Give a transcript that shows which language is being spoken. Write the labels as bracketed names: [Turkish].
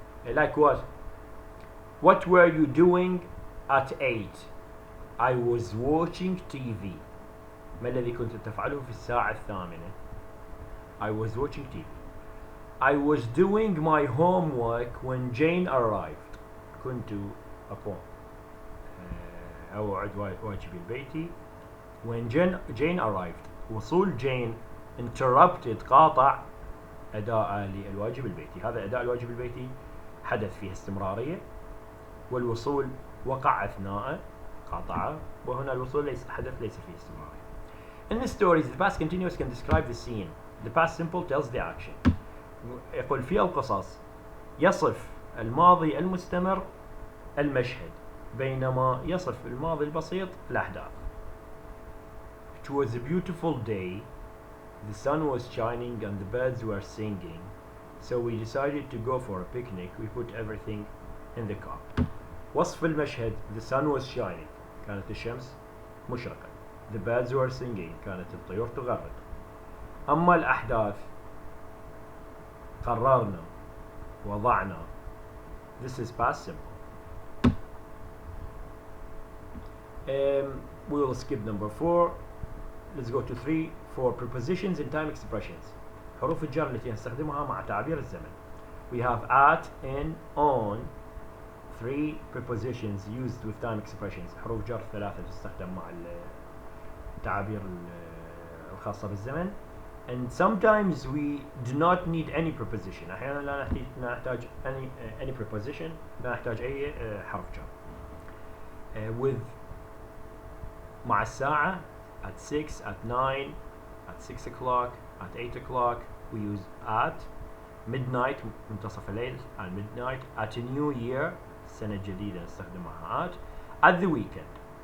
[English] Like what were you doing at 8? I was watching TV. [Arabic] ما الذي كنت تفعله في الساعة 8؟ [English] I was watching TV. I was doing my homework when Jane arrived. [Arabic] كنت أقوم أوعد واجبي البيتي [English] when Jane arrived. [Arabic] وصول جين interrupted قاطع أداء للواجب البيتي. هذا أداء الواجب البيتي حدث فيه استمرارية، والوصول وقع أثناء قاطعة، وهنا الوصول حدث ليس فيه استمرارية. [English] In the stories, the past continuous can describe the scene. The past simple tells the action. [Arabic] يقول في القصص يصف الماضي المستمر المشهد، بينما يصف الماضي البسيط الأحداث. [English] It was a beautiful day. The sun was shining and the birds were singing. So we decided to go for a picnic. We put everything in the car. [Arabic] وصف المشهد: [English] the sun was shining. [Arabic] كانت الشمس مشرقة. [English] The birds were singing. [Arabic] كانت الطيور تغرد. أما الأحداث قررنا وضعنا. [English] This is past simple. We will skip number 4. Let's go to 3 for prepositions in time expressions. [Arabic] حروف الجر التي نستخدمها مع تعبير الزمن. [English] We have at, in, on. 3 prepositions used with time expressions. [Arabic] حروف جر 3 تستخدم مع التعابير الخاصة بالزمن. [English] And sometimes we do not need any preposition. [Arabic] أحيانا لا نحتاج [English] any preposition. [Arabic] لا نحتاج أي حرف جر. [English] With [Arabic] مع الساعة [English] at 6, at 9, at 6 o'clock, at 8 o'clock. We use at. Midnight [Arabic] منتصف الليل [English] at midnight. At a new year [Arabic] السنة الجديدة نستخدمها [English] at the weekend.